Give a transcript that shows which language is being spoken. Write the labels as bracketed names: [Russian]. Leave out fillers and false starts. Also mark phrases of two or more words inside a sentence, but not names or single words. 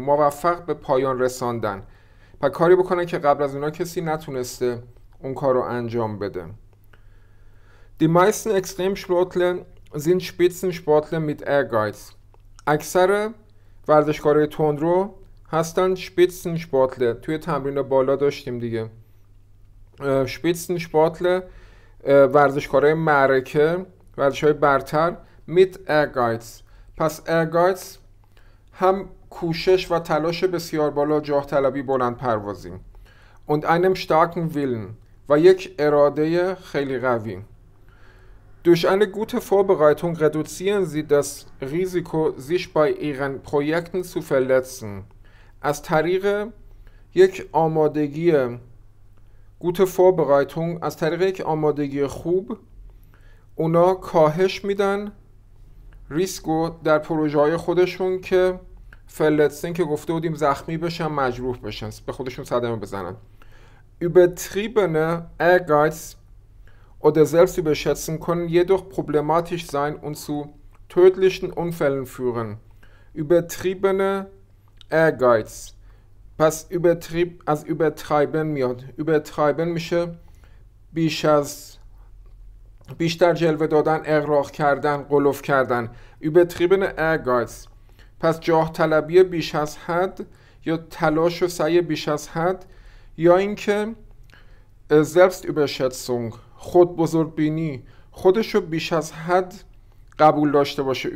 [Persian] موفق به پایان رساندن. پس کاری بکنن که قبل از اونا کسی نتونسته اون کار رو انجام بده. [German] Die meisten Extremsportler sind Spitzensportler mit Ehrgeiz. [Persian] اکثر ورزشکارای تندرو هستن Spitzensportler. توی تمرین بالا داشتیم دیگه. Spitzensportler ورزشکارای معرکه، ورزشکارای برتر [German] mit Ehrgeiz. [Persian] پس Ehrgeiz هم کوشش و تلاش بسیار بالا، جاه طلبی، بلند پروازی. [German] und einem starken Willen [Persian] و یک اراده خیلی قوی. [German] Durch eine gute Vorbereitung reduzieren sie das Risiko, sich bei ihren Projekten zu verletzen. [Persian] از طریق یک آمادگی [German] gute Vorbereitung، [Persian] از طریق یک آمادگی خوب، اونا کاهش میدن ریسکو در پروژه های خودشون که verletzen که گفته بودیم زخمی بشن، مجروح بشن، به خودشون صدمه بزنن. [German] Übertriebene Ehrgeiz oder Selbstüberschätzung können jedoch problematisch sein und zu tödlichen Unfällen führen. Übertriebene Ehrgeiz. [Persian] پس از übertreiben میاد. übertreiben میشه بیشتر جلوه دادن، اغراق کردن، غلوف کردن. [German] übertriebene Ehrgeiz. [Persian] پس جاه طلبی بیش از حد یا تلاش و سعی بیش از حد، یا اینکه Selbstüberschätzung، خود بزرگبینی، خودشو بیش از حد قبول داشته باشه.